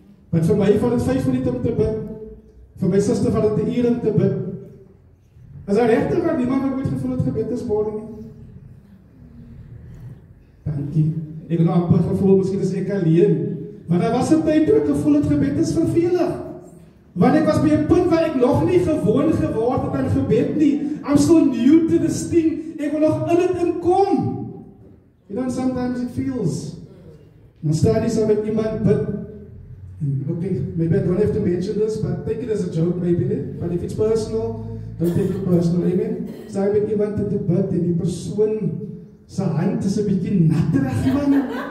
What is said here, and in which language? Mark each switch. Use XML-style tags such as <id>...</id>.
<af>Want vir my vat dit 5 minute om te bid. Vir my suster vat dit 1 uur om te bid. As daar regtig waar niemand wat ooit gevoel het gebed is boring nie. Dankie. Ek het nou amper gevoel, miskien is ek alleen. Want daar was 'n tyd toe ek gevoel het gebed is vervelig. Want ek was by 'n punt waar ek nog nie gewoon geword het aan gebed nie.</af> <en>I'm still new to this thing.</en> <af>Ek wil nog in dit inkom.</af> <en>You know, sometimes it feels.</en> <af>Dan staan jy saam met iemand bid.</af> <en>Okay, maybe I don't have to mention this, but take it as a joke maybe. But if it's personal, don't take it personal, amen?</en> <af>Staan met iemand te bid en die persoon sy hand is 'n bietjie natterig, man.</af>